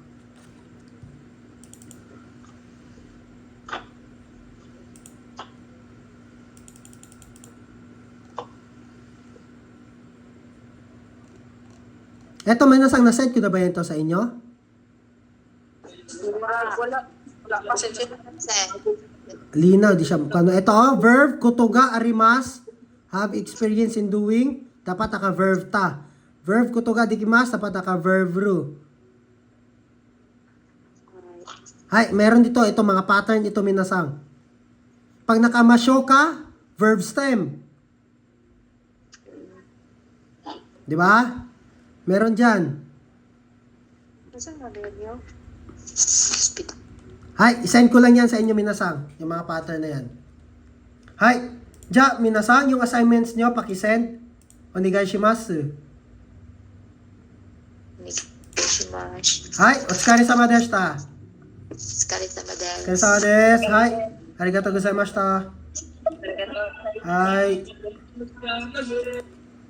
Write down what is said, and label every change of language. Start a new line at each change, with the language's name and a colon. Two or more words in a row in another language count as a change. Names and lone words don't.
Filipino: Eto, minasang nasend ko na ba yun to sa inyo? Wala pa sa Lina, di siya. Ano, ito,
English: verb,
Japanese: ことが、あります,
English: have experience in doing,
Filipino: dapat naka-verb ta. Verb,
Japanese: ことが、できます,
Filipino: dapat naka-verb ru. Hay, meron dito, ito mga pattern, ito minasang. Pag nakamasyo ka, verb stem. Di ba? Meron dyan. Saan na niyo? Hay, isend ko lang yan sa inyo minasang, yung mga pattern na yan. Hay, ja, minasang, yung assignments nyo, pakisend. Onegaishimasu. Shimash.
Japanese: はい、お疲れ様でした. Skari sama desu. お疲れ様です。はい。ありがとうございました。はい。